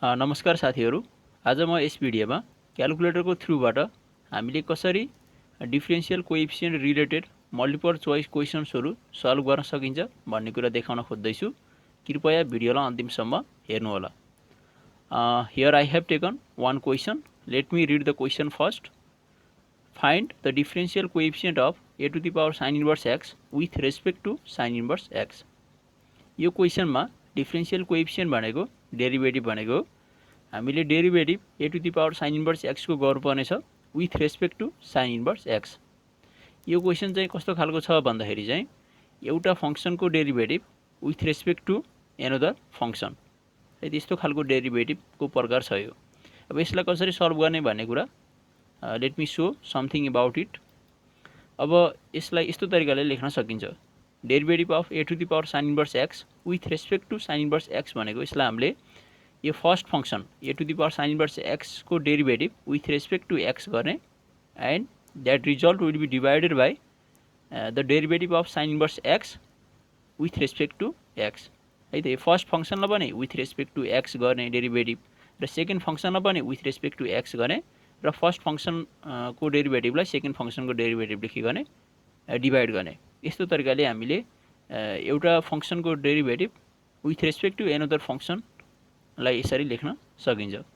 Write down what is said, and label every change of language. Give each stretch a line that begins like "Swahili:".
Nepali: नमस्कार साथीहरु, आज म यस भिडियोमा क्याल्कुलेटरको थ्रुबाट हामीले कसरी differential coefficient related multiple choice क्वेशन्सहरु solve गर्न सकिन्छ भन्ने कुरा देखाउन खोज्दैछु। कृपया भिडियोलाई अन्तिमसम्म हेर्नु होला।
English: Here I have taken one question. Let me read the question first. Find the differential coefficient of a to the power sin inverse x with respect to sin inverse x.
Nepali: यो क्वेशनमा डिफरेन्शियल कोएफिसिएन्ट भनेको derivative भनेको हामीले derivative a to the power sin inverse x को गर्नुपर्ने छ
English: with respect to sin inverse x.
Nepali: यो question चाहिँ कस्तो खालको छ भन्दाखेरि चाहिँ एउटा फंक्शनको derivative
English: with respect to another function.
Nepali: त्यस्तो खालको डेरिभेटिभको प्रकार छ यो। अब यसलाई कसरी सल्भ गर्ने भन्ने कुरा
English: Let me show something about it.
Nepali: अब यसलाई यस्तो तरिकाले लेख्न सकिन्छ।
English: derivative of a to the power sin inverse x with respect to sin inverse x
Nepali: भनेको यसलाई हामीले यो first function
English: a to the power sin inverse x को derivative with respect to x गर्ने and that result will be divided by the derivative of sin inverse x with respect to x.
Nepali: है त, first फंक्शनलाई पनि
English: with respect to x
Nepali: गर्ने derivative र second फंक्शनलाई पनि with respect to x गर्ने र first function को डेरिभेटिभलाई सेकेन्ड फंक्शनको डेरिभेटिभ लेखिकन डिवाइड गर्ने। यस्तो तरिकाले हामीले एउटा फंक्शनको derivative
English: with respect to another function
Nepali: लाई यसरी लेख्न सकिन्छ।